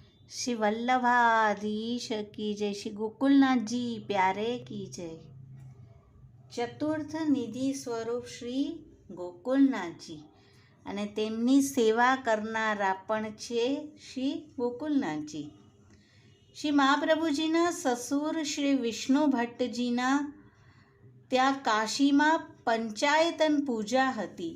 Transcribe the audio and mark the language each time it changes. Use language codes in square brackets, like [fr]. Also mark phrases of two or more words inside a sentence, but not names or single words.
[hi] श्री वल्लभाधीश की जय, श्री गोकुलनाथ जी प्यारे की जय। [gu] ચતુર્થ નિધિ સ્વરૂપ શ્રી ગોકુલનાથજી અને તેમની સેવા કરનારા પણ છે શ્રી ગોકુલનાથજી। શ્રી મહાપ્રભુજીના સસુર શ્રી વિષ્ણુ ભટ્ટજીના ત્યાં કાશીમાં પંચાયતન પૂજા હતી।